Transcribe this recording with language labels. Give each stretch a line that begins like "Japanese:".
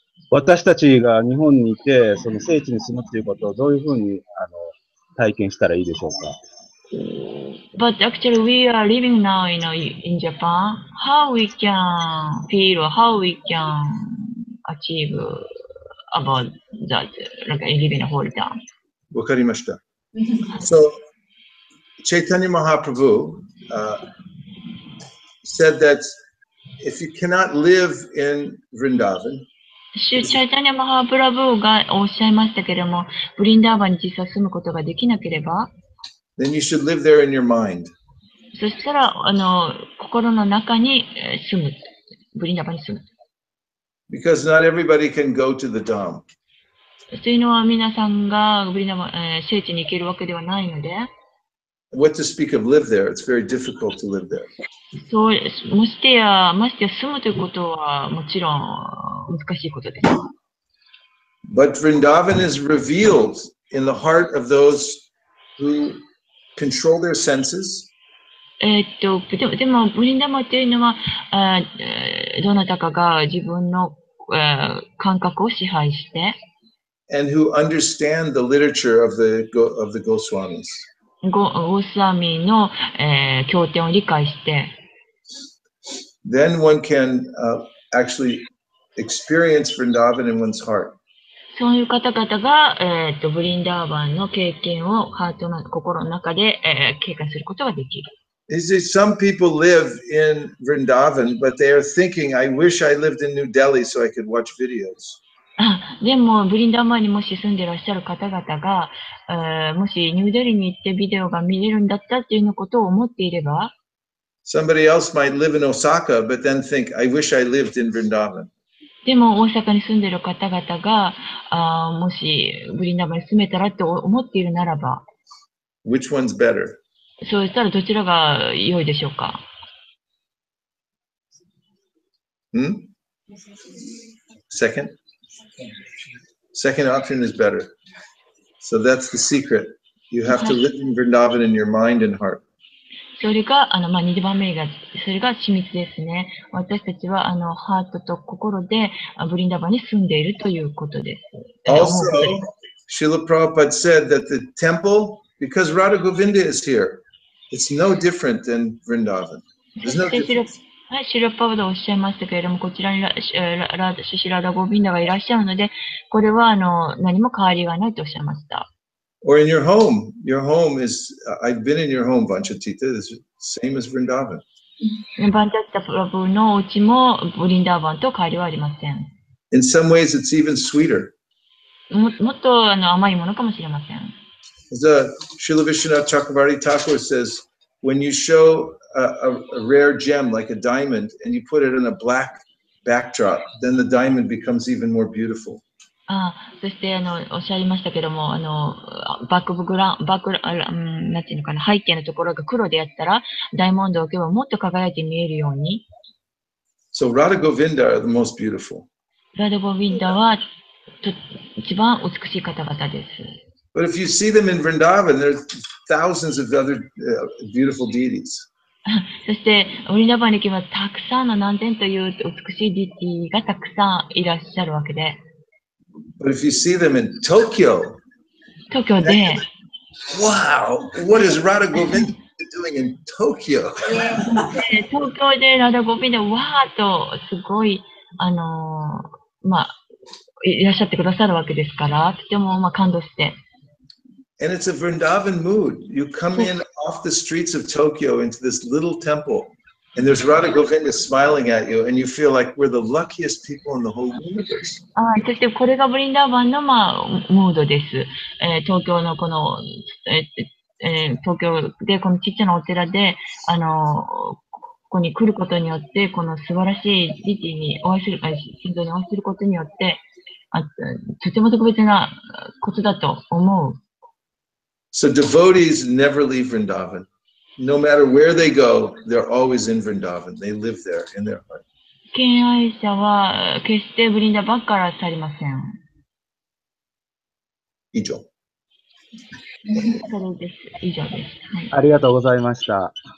Japanese: 私たちが日本にいて、その聖地に住むっていうことをどういうふうに体験したらいいでしょうか。
English: But actually, we are living now in Japan. How we can feel or how we can achieve about that, like living a holy down.
Japanese: わかりました。
English: So, Chaitanya Mahaprabhu said that if you cannot live in Vrindavan,
Japanese: チャイタニャ・マハプラブーがおっしゃいましたけれども、ブリンダーバンに実際住むことができなければ、
English: then you should live there in your mind.
Japanese: そしたら、心の中に住む。ブリンダーバンに住む。
English: Because not everybody can go to the Dham.
Japanese: というのは皆さんがブリンダーバン、聖地に行けるわけではないので、
English: What to speak of live there? It's very difficult to live there.
Japanese: そう、ましてや住むということはもちろん難しいことです。
English: But Vrindavan is revealed in the heart of those who control their senses.
Japanese: でも、ブリンダーバンというのは、どなたかが自分の、感覚を支配して、
English: and who understand the literature of the Goswamis.
Japanese: ゴスワミの、経典を理解して、
English: Then one can actually experience Vrindavan in one's heart.
Japanese: そういう方々が、ブリンダーバンの経験を心の中で、経験することができる。
English: Some people live in Vrindavan, but they are thinking, I wish I lived in New Delhi so I could watch videos.
Japanese: でも、ブリンダーバンにもし住んでいらっしゃる方々が、もしニューデリーに行ってビデオが見れるんだったっていうことを思っていれば、
English: Somebody else might live in Osaka, but then think, I wish I lived in Vrindavan.
Japanese: でも、大阪に住んでいる方々が、もしブリンダーバンに住めたらって思っているならば、
English: Which one's better?
Japanese: そうしたらどちらが良いでしょうか。
English: Second option is better. So that's the secret. You have to live in Vrindavan in your mind and heart.
Japanese: それが、2番目が、それが秘密ですね。私たちは、ハートと心で、ブリンダーバンに住んでいるということです。
English: Also, Srila Prabhupada said that the temple, because Radha Govinda is here, it's no different than Vrindavan. There's no difference.
Japanese: はい、シルパウダおっしゃいましたけれども、こちらにシシラダゴビンダがいらっしゃるので、これは何も変わりがないとおっしゃいました。
English: Or in your home is, I've been in your home, Vanchatita, it's the same as Vrindavan.
Japanese: バンチャッタプラブのお家もブリンダーバンと変わりはありません。
English: In some ways, it's even sweeter.
Japanese: もっと甘いものかもしれません。
English: The Srila Vishwanath Chakravarti Thakur says, when you show a rare gem like a diamond and you put it in a black backdrop, then the diamond becomes even more beautiful.
Japanese: そしておっしゃいましたけども、なんていうのかな、背景のところが黒でやったら、ダイヤモンドを置けばもっと輝いて見えるように。
English: So Radha Govinda are the most beautiful.
Japanese: ラダゴビンダは一番美しい方々です。
English: But if you see them in Vrindavan, there are thousands of other beautiful deities.
Japanese: そして、ブリンダーバンに行けばたくさんの何千という美しいディティがたくさんいらっしゃるわけで。
English: But if you see them in Tokyo,
Japanese: 東京で、
English: wow, what is Radha Govinda doing in Tokyo?
Japanese: で東京でラダゴビでわーっとすごい、まあ、いらっしゃってくださるわけですから、とてもまあ感動して。
English: And it's a Vrindavan mood. You come in off the streets of Tokyo into this little temple, and there's Radha Govinda smiling at you, and you feel like we're the luckiest people in the whole universe.
Japanese: そしてこれがブリンダーバンの、まあ、ムードです。東京のこの、東京でこのちっちゃなお寺で、ここに来ることによって、この素晴らしいリティにお会いする、神像にお会いすることによって、とても特別なことだと思う。
English: So devotees never leave Vrindavan. No matter where they go, they're always in Vrindavan. They live there in their heart.
Japanese: 敬愛者は決してブリンダーバンから去りません。以上。それです。以上です。はい、ありがとうございました。